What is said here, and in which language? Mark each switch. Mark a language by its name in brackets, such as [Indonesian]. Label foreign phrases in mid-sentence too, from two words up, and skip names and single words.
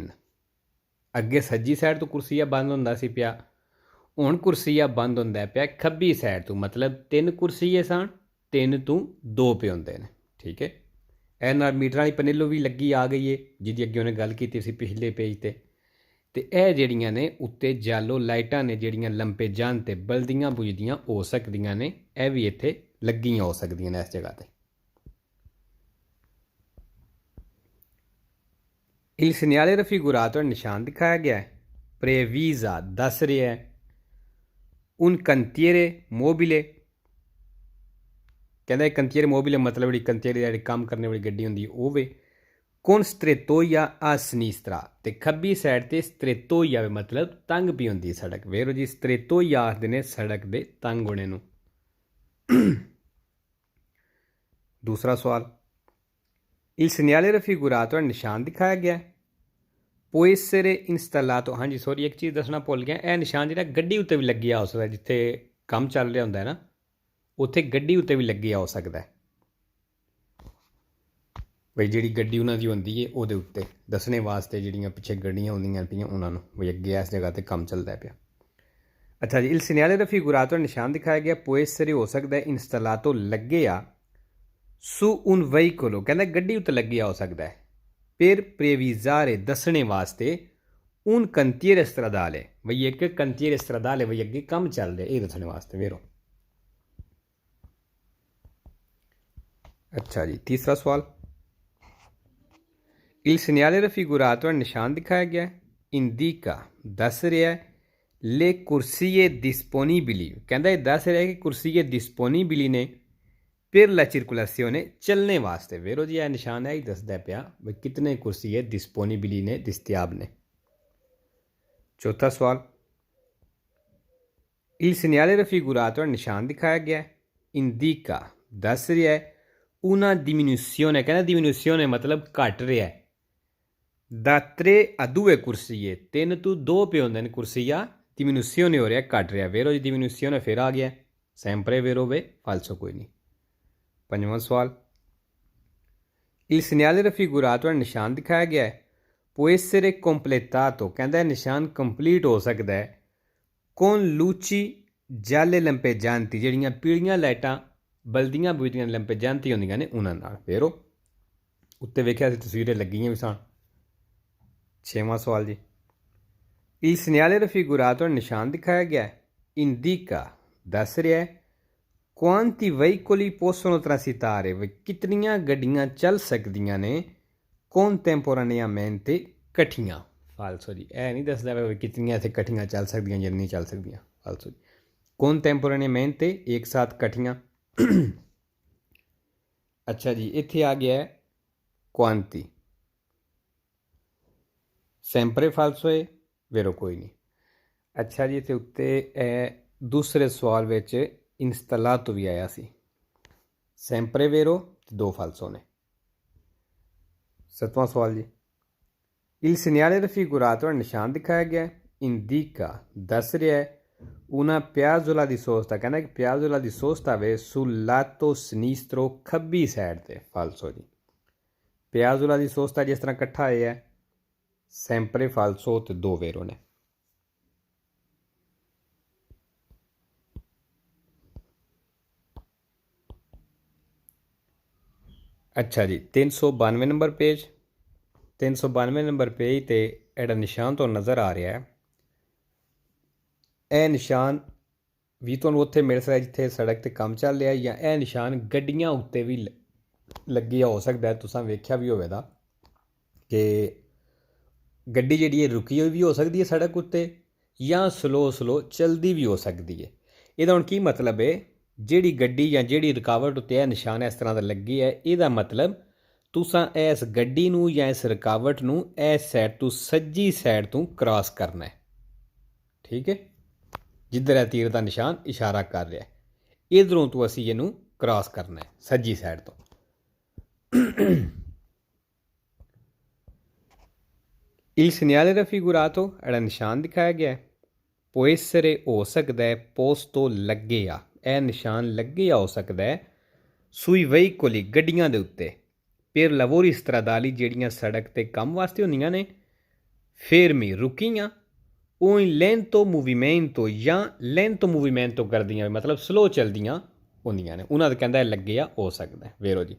[Punjabi] ਅੱਗੇ ਸੱਜੀ ਸਾਈਡ ਤੋਂ ਕੁਰਸੀਆ ਬੰਦ ਹੁੰਦਾ ਸੀ ਪਿਆ ਹੁਣ ਕੁਰਸੀਆ ਬੰਦ ਹੁੰਦਾ ਪਿਆ ਖੱਬੀ ਸਾਈਡ ਤੋਂ ਮਤਲਬ 3 ਕੁਰਸੀਏ ਸਨ 3 ਤੋਂ 2 ਪਏ ਹੁੰਦੇ ਨੇ ਠੀਕ ਹੈ। ਇਹ ਨਾਲ ਮੀਟਰਾਂ ਵਾਲੀ ਪਨੇਲੋ ਵੀ ਲੱਗੀ ਆ ਗਈ ਹੈ ਜਿਹਦੀ ਅੱਗੇ ਉਹਨੇ ਗੱਲ ਕੀਤੀ ਸੀ ਪਿਛਲੇ ਪੇਜ 'ਤੇ। ਅਤੇ ਇਹ ਜਿਹੜੀਆਂ ਨੇ ਉੱਤੇ ਜਾਲੋ ਲਾਈਟਾਂ ਨੇ ਜਿਹੜੀਆਂ ਲੰਪੇ ਜਾਣ 'ਤੇ ਬਲਦੀਆਂ ਬੁਝਦੀਆਂ ਹੋ ਸਕਦੀਆਂ ਨੇ ਇਹ ਵੀ ਇੱਥੇ ਲੱਗੀਆਂ ਹੋ ਸਕਦੀਆਂ ਨੇ ਇਸ ਜਗ੍ਹਾ 'ਤੇ। [Italian] Il segnale raffigurato [Punjabi] ਨਿਸ਼ਾਨ ਦਿਖਾਇਆ ਗਿਆ ਹੈ। Previsa ਦੱਸ ਰਿਹਾ ਹੈ। [Italian] Un cantiere mobile [Punjabi] ਕਹਿੰਦਾ ਇਹ [Italian] cantiere mobile [Punjabi] ਮਤਲਬ ਜਿਹੜੀ ਕੰਤੀਅਰ ਜਿਹੜੀ ਕੰਮ ਕਰਨ ਵਾਲੀ ਗੱਡੀ ਹੁੰਦੀ ਉਹ ਵੇ। [Italian] con strettoia a sinistra [Punjabi] ਅਤੇ ਖੱਬੀ ਸਾਈਡ 'ਤੇ strettoia ਵੇ ਮਤਲਬ ਤੰਗ ਵੀ ਹੁੰਦੀ ਸੜਕ। ਵੇਰੋ ਜੀ strettoia ਆਖਦੇ ਨੇ ਸੜਕ ਦੇ ਤੰਗ ਹੋਣੇ ਨੂੰ। ਦੂਸਰਾ ਸਵਾਲ [Italian] Il segnale raffigurato [Punjabi] ਨਿਸ਼ਾਨ ਦਿਖਾਇਆ ਗਿਆ [Italian] può essere installato [Punjabi] ਹਾਂਜੀ ਸੋਰੀ ਇੱਕ ਚੀਜ਼ ਦੱਸਣਾ ਭੁੱਲ ਗਿਆ ਇਹ ਨਿਸ਼ਾਨ ਜਿਹੜਾ ਗੱਡੀ ਉੱਤੇ ਵੀ ਲੱਗਿਆ ਹੋ ਸਕਦਾ ਜਿੱਥੇ ਕੰਮ ਚੱਲ ਰਿਹਾ ਹੁੰਦਾ ਹੈ ਨਾ ਉੱਥੇ ਗੱਡੀ ਉੱਤੇ ਵੀ ਲੱਗਿਆ ਹੋ ਸਕਦਾ ਹੈ ਬਈ ਜਿਹੜੀ ਗੱਡੀ ਉਹਨਾਂ ਦੀ ਹੁੰਦੀ ਹੈ ਉਹਦੇ ਉੱਤੇ ਦੱਸਣੇ ਵਾਸਤੇ ਜਿਹੜੀਆਂ ਪਿੱਛੇ ਗੱਡੀਆਂ ਹੁੰਦੀਆਂ ਪਈਆਂ ਉਹਨਾਂ ਨੂੰ ਬਈ ਅੱਗੇ ਇਸ ਜਗ੍ਹਾ 'ਤੇ ਕੰਮ ਚੱਲਦਾ ਪਿਆ। ਅੱਛਾ ਜੀ [Italian] Il segnale raffigurato [Punjabi] ਨਿਸ਼ਾਨ ਦਿਖਾਇਆ ਗਿਆ [Italian] può essere [Punjabi] ਹੋ ਸਕਦਾ ਹੈ installato ਲੱਗਿਆ [Italian] su un veicolo [Punjabi] ਕਹਿੰਦਾ ਗੱਡੀ ਉੱਤੇ ਲੱਗਿਆ ਹੋ ਸਕਦਾ ਹੈ [Italian] per previsare [Punjabi] ਦੱਸਣੇ ਵਾਸਤੇ [Italian] un cantiere stradale [Punjabi] ਬਈ ਇੱਕ [Italian] cantiere stradale [Punjabi] ਬਈ ਅੱਗੇ ਕੰਮ ਚੱਲ ਰਿਹਾ ਇਹ ਦੱਸਣੇ ਵਾਸਤੇ ਵੇਰੋ। ਅੱਛਾ ਜੀ ਤੀਸਰਾ ਸਵਾਲ [Italian] Il segnale raffigurato [Punjabi] ਨਿਸ਼ਾਨ ਦਿਖਾਇਆ ਗਿਆ indica ਦੱਸ ਰਿਹਾ [Italian] le corsie disponibili [Punjabi] ਕਹਿੰਦਾ ਇਹ ਦੱਸ ਰਿਹਾ ਕਿ ਕੁਰਸੀਏ disponibili ਨੇ [Italian] per la circolazione [Punjabi] ਚੱਲਣੇ ਵਾਸਤੇ ਵੇਰੋ ਜੀ ਇਹ ਨਿਸ਼ਾਨ ਹੈ ਹੀ ਦੱਸਦਾ ਪਿਆ ਵੀ ਕਿਤਨੇ ਕੁਰਸੀਏ disponibili ਨੇ ਦਸਤਿਆਬ ਨੇ। ਚੌਥਾ ਸਵਾਲ [Italian] Il segnale raffigurato [Punjabi] ਨਿਸ਼ਾਨ ਦਿਖਾਇਆ ਗਿਆ indica ਦੱਸ ਰਿਹਾ ਹੈ [Italian] una diminuzione [Punjabi] ਕਹਿੰਦਾ diminuzione ਮਤਲਬ ਘਟ ਰਿਹਾ [Italian] da 3 a 2 [Punjabi] ਕੁਰਸੀਏ 3 ਤੋਂ 2 ਪਏ ਹੁੰਦੇ ਨੇ ਕੁਰਸੀਆ diminuzione ਹੋ ਰਿਹਾ ਘਟ ਰਿਹਾ ਵੇਰੋ ਜੀ diminuzione ਫਿਰ ਆ ਗਿਆ [Italian] sempre vero [Punjabi] ਵੇ falso ਕੋਈ ਨਹੀਂ। ਪੰਜਵਾਂ ਸਵਾਲ [Italian] Il segnale raffigurato [Punjabi] ਨਿਸ਼ਾਨ ਦਿਖਾਇਆ ਗਿਆ ਹੈ [Italian] può essere completato [Punjabi] ਕਹਿੰਦਾ ਨਿਸ਼ਾਨ ਕੰਪਲੀਟ ਹੋ ਸਕਦਾ ਹੈ [Italian] con luci gialle lampeggianti [Punjabi] ਜਿਹੜੀਆਂ ਪੀਲੀਆਂ ਲਾਈਟਾਂ ਬਲਦੀਆਂ ਬੁਝਦੀਆਂ lampeggianti ਹੁੰਦੀਆਂ ਨੇ ਉਹਨਾਂ ਨਾਲ ਵੇਰੋ ਉੱਤੇ ਵੇਖਿਆ ਸੀ ਤਸਵੀਰਾਂ ਲੱਗੀਆਂ ਵੀ ਸਨ। ਛੇਵਾਂ ਸਵਾਲ ਜੀ [Italian] Il segnale raffigurato [Punjabi] ਨਿਸ਼ਾਨ ਦਿਖਾਇਆ ਗਿਆ indica ਦੱਸ ਰਿਹਾ ਹੈ [Italian] quanti veicoli possono transitare [Punjabi] ਕਿਤਨੀਆਂ ਗੱਡੀਆਂ ਚੱਲ ਸਕਦੀਆਂ ਨੇ contemporaneamente ਇਕੱਠੀਆਂ ਫਾਲਸੋ ਜੀ ਇਹ ਨਹੀਂ ਦੱਸਦਾ ਵੀ ਕਿਤਨੀਆਂ ਇੱਥੇ ਇਕੱਠੀਆਂ ਚੱਲ ਸਕਦੀਆਂ ਜਾਂ ਨਹੀਂ ਚੱਲ ਸਕਦੀਆਂ ਫਾਲਸੋ ਜੀ contemporaneamente ਇੱਕ ਸਾਥ ਇਕੱਠੀਆਂ। ਅੱਛਾ ਜੀ ਇੱਥੇ ਆ ਗਿਆ [Italian] quanti sempre falso [Punjabi] ਹੈ ਵੇਰੋ ਕੋਈ ਨਹੀਂ। ਅੱਛਾ ਜੀ ਇੱਥੇ ਉੱਤੇ ਇਹ ਦੂਸਰੇ ਸਵਾਲ ਵਿੱਚ installato ਵੀ ਆਇਆ ਸੀ [Italian] sempre vero [Punjabi] 2 falso ਨੇ 7ਵਾਂ ਸਵਾਲ ਜੀ, [Italian] il segnale raffigurato nel [Punjabi] ਨਿਸ਼ਾਨ ਦਿਖਾਇਆ ਗਿਆ ਹੈ, indica ਦੱਸ ਰਿਹਾ ਹੈ [Italian] una piazzola di sosta, [Punjabi] ਕਹਿਣਾ ਕਿ [Italian] piazzola di sosta [Punjabi] ਵੇ [Italian] sul lato sinistro [Punjabi] ਖੱਬੀ ਸਾਈਡ ਤੇ, ਫਾਲਸੋ ਜੀ। [Italian] piazzola di sosta [Punjabi] ਜਿਸ ਤਰ੍ਹਾਂ ਕੱਠਾ ਹੈ [Italian] sempre falso [Punjabi] ਤੇ ਦੋ ਵੇਰੋ ਨੇ। ਅੱਛਾ ਜੀ, 392 ਨੰਬਰ ਪੇਜ, 392 ਨੰਬਰ ਪੇਜ ਤੇ ਏੜਾ ਨਿਸ਼ਾਨ ਤੋ ਨਜ਼ਰ ਆ ਰਿਹਾ ਹੈ, ਇਹ ਨਿਸ਼ਾਨ ਵੀ ਤੁਹਾਨੂੰ ਉੱਥੇ ਮਿਲ ਸਕਦਾ ਜਿੱਥੇ ਸੜਕ ਤੇ ਕੰਮ ਚੱਲ ਰਿਹਾ, ਜਾਂ ਇਹ ਨਿਸ਼ਾਨ ਗੱਡੀਆਂ ਉੱਤੇ ਵੀ ਲੱਗਿਆ ਹੋ ਸਕਦਾ। ਤੁਸੀਂ ਵੇਖਿਆ ਵੀ ਹੋਵੇਗਾ ਕਿ ਗੱਡੀ ਜਿਹੜੀ ਹੈ ਰੁਕੀ ਹੋਈ ਵੀ ਹੋ ਸਕਦੀ ਹੈ ਸੜਕ ਉੱਤੇ, ਜਾਂ ਸਲੋ ਚਲਦੀ ਵੀ ਹੋ ਸਕਦੀ ਹੈ। ਇਹਦਾ ਹੁਣ ਕੀ ਮਤਲਬ ਹੈ, ਜਿਹੜੀ ਗੱਡੀ ਜਾਂ ਜਿਹੜੀ ਰੁਕਾਵਟ ਉੱਤੇ ਇਹ ਨਿਸ਼ਾਨ ਇਸ ਤਰ੍ਹਾਂ ਦਾ ਲੱਗੀ ਹੈ, ਇਹਦਾ ਮਤਲਬ ਤੁਸੀਂ ਇਸ ਗੱਡੀ ਨੂੰ ਜਾਂ ਇਸ ਰੁਕਾਵਟ ਨੂੰ ਇਸ ਸਾਈਡ ਤੋਂ ਸੱਜੀ ਸਾਈਡ ਤੋਂ ਕ੍ਰਾਸ ਕਰਨਾ ਹੈ। ਠੀਕ ਹੈ, ਜਿੱਧਰ ਇਹ ਤੀਰ ਦਾ ਨਿਸ਼ਾਨ ਇਸ਼ਾਰਾ ਕਰ ਰਿਹਾ ਹੈ, ਇਧਰੋਂ ਤੋਂ ਅਸੀਂ ਇਹਨੂੰ ਕ੍ਰਾਸ ਕਰਨਾ ਹੈ ਸੱਜੀ ਸਾਈਡ ਤੋਂ। [Italian] Il segnale raffigurato [Punjabi] ਜਿਹੜਾ ਨਿਸ਼ਾਨ ਦਿਖਾਇਆ ਗਿਆ ਹੈ, [Italian] può essere [Punjabi] ਹੋ ਸਕਦਾ ਹੈ posto ਲੱਗਿਆ, ਇਹ ਨਿਸ਼ਾਨ ਲੱਗਿਆ ਹੋ ਸਕਦਾ ਹੈ [Italian] sui veicoli [Punjabi] ਗੱਡੀਆਂ ਦੇ ਉੱਤੇ, [Italian] per lavori stradali [Punjabi] ਜਿਹੜੀਆਂ ਸੜਕ ਤੇ ਕੰਮ ਵਾਸਤੇ ਹੁੰਦੀਆਂ ਨੇ, fermi ਰੁਕੀਆਂ, ਉਹ [Italian] lento movimento [Punjabi] ਜਾਂ [Italian] lento movimento [Punjabi] ਕਰਦੀਆਂ, ਮਤਲਬ ਸਲੋ ਚਲਦੀਆਂ ਹੁੰਦੀਆਂ ਨੇ, ਉਹਨਾਂ ਦਾ ਕਹਿੰਦਾ ਲੱਗਿਆ ਹੋ ਸਕਦਾ ਵੇਰੋ ਜੀ।